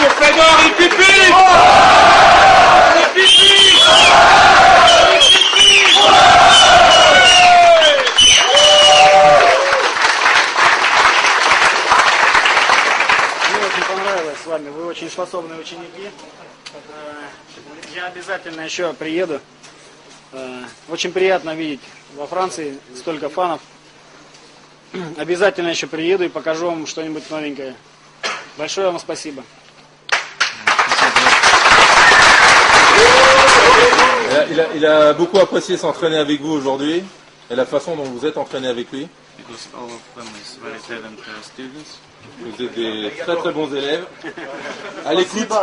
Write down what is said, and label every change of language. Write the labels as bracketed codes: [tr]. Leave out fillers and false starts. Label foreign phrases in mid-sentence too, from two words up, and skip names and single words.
[fr] Fedor, il pipi! Il pipi! [ru] Мне очень понравилось с вами, вы очень способные ученики. Я обязательно еще приеду. Очень приятно видеть во Франции столько фанов. Обязательно еще приеду и покажу вам что-нибудь новенькое. Большое вам спасибо. [fr] Il a beaucoup apprécié s'entraîner avec vous aujourd'hui et la façon dont vous êtes entraîné avec lui. Vous êtes des très très bons élèves. À l'écoute.